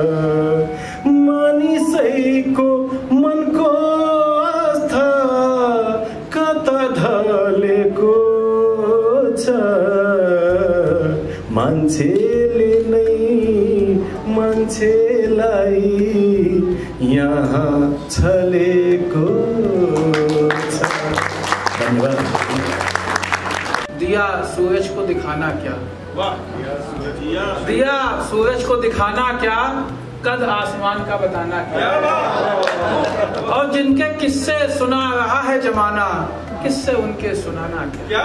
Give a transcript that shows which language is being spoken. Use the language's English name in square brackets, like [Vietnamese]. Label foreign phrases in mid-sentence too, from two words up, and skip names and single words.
[Nepali] मानिसैको मनको आस्था कता ढलेको छ मान्छेले नै मान्छेलाई यहाँ छलेको छ। धन्यवाद। [Hindi] दिया सूरज को दिखाना क्या, दिया सूरज को दिखाना क्या, कद आसमान का बताना क्या। और जिनके किस्से सुना रहा है जमाना, किससे उनके सुनाना क्या।